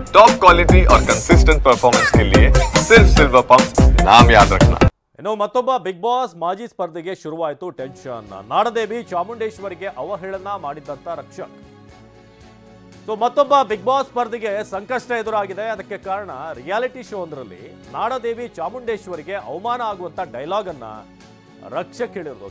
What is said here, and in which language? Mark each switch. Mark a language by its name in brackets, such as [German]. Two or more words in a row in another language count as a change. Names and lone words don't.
[English] top quality [Hindi] और [English] consistent performance [Hindi] के लिए सिर्फ सिल्वर पंप नाम याद रखना। [Kannada] ಇನ್ನು ಮತ್ತೊಬ್ಬ ಬಿಗ್ ಬಾಸ್ ಮಾಜಿ ಸ್ಪರ್ಧೆಗೆ ಶುರುವಾಯಿತು ಟೆನ್ಷನ್. ನಾಡದೇವಿ ಚಾಮುಂಡೇಶ್ವರಿಗೆ ಅವಹೇಳನ ಮಾಡಿದಂತ ರಕ್ಷಕ್. ಸೊ ಮತ್ತೊಬ್ಬ ಬಿಗ್ ಬಾಸ್ ಸ್ಪರ್ಧೆಗೆ ಸಂಕಷ್ಟ ಎದುರಾಗಿದೆ. ಅದಕ್ಕೆ ಕಾರಣ [English] reality show [Kannada] ಒಂದರಲ್ಲಿ ನಾಡದೇವಿ ಚಾಮುಂಡೇಶ್ವರಿಗೆ ಅವಮಾನ ಆಗುವಂತ ಡೈಲಾಗ್ ಅನ್ನ ರಕ್ಷಕ್ ಹೇಳಿರೋದು.